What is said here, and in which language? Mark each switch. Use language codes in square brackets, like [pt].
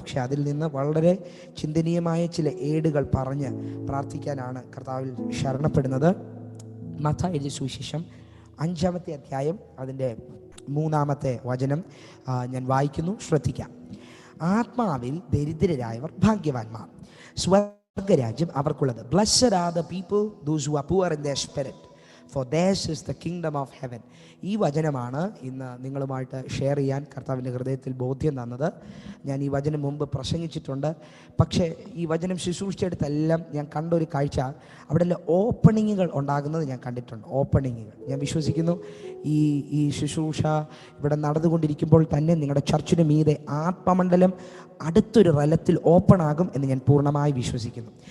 [ml] പക്ഷെ അതിൽ നിന്ന് വളരെ ചിന്തനീയമായ ചില ഏടുകൾ പറഞ്ഞ് പ്രാർത്ഥിക്കാനാണ് കർത്താവിൽ ശരണപ്പെടുന്നത്. മത്തായി എഴുതിയ സുവിശേഷം 5-ാമത്തെ അധ്യായം അതിൻ്റെ 3-ാമത്തെ വചനം ഞാൻ വായിക്കുന്നു, ശ്രദ്ധിക്കാം. ആത്മാവിൽ ദരിദ്രരായവർ ഭാഗ്യവാന്മാർ, സ്വർഗരാജ്യം അവർക്കുള്ളത്. [en] Blessed are the people those who are poor in their spirit, for theirs is the kingdom of heaven. [ml] ഈ വചനമാണ് ഇന്ന് നിങ്ങളുമായിട്ട് ഷെയർ ചെയ്യാൻ കർത്താവിൻ്റെ ഹൃദയത്തിൽ ബോധ്യം തന്നത്. ഞാൻ ഈ വചനം മുമ്പ് പ്രസംഗിച്ചിട്ടുണ്ട്. പക്ഷേ ഈ വചനം ശുശ്രൂഷിച്ചെടുത്തെല്ലാം ഞാൻ കണ്ടൊരു കാഴ്ച, അവിടെ എല്ലാം ഓപ്പണിങ്ങുകൾ ഉണ്ടാകുന്നത് ഞാൻ കണ്ടിട്ടുണ്ട്. ഓപ്പണിങ്ങുകൾ ഞാൻ വിശ്വസിക്കുന്നു ഈ ശുശ്രൂഷ ഇവിടെ നടന്നുകൊണ്ടിരിക്കുമ്പോൾ തന്നെ നിങ്ങളുടെ ചർച്ചിന് മീതെ ആത്മമണ്ഡലം അടുത്തൊരു റലത്തിൽ ഓപ്പൺ ആകും എന്ന് ഞാൻ പൂർണ്ണമായി വിശ്വസിക്കുന്നു.